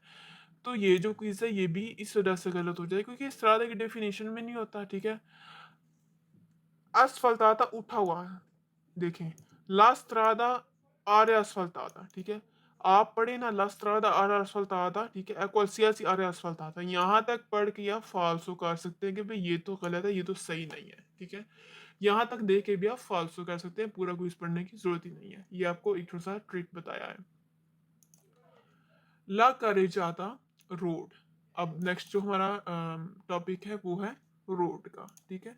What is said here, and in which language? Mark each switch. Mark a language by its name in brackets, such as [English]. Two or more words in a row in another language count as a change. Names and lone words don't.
[Hindi] तो ये जो क्विज है ये भी इस वजह से गलत हो जाए क्योंकि स्त्रादा की डेफिनेशन में नहीं होता, ठीक है। asfaltata उठा हुआ है, देखें [Italian] la strada area asfaltata, [Hindi] ठीक है। आप पढ़े ना [Italian] la strada area asfaltata, [Hindi] ठीक है, [Italian] qualsiasi area asfaltata, [Hindi] यहाँ तक पढ़ के आप फालसो कर सकते हैं कि भाई ये तो गलत है, ये तो सही नहीं है, ठीक है। यहाँ तक देख के भी आप फालसो कर सकते हैं, पूरा क्विज पढ़ने की जरूरत ही नहीं है। ये आपको एक थोड़ा सा ट्रिक बताया है। [Italian] la carreggiata रोड। [Hindi] अब नेक्स्ट जो हमारा टॉपिक है वो है रोड का, ठीक है।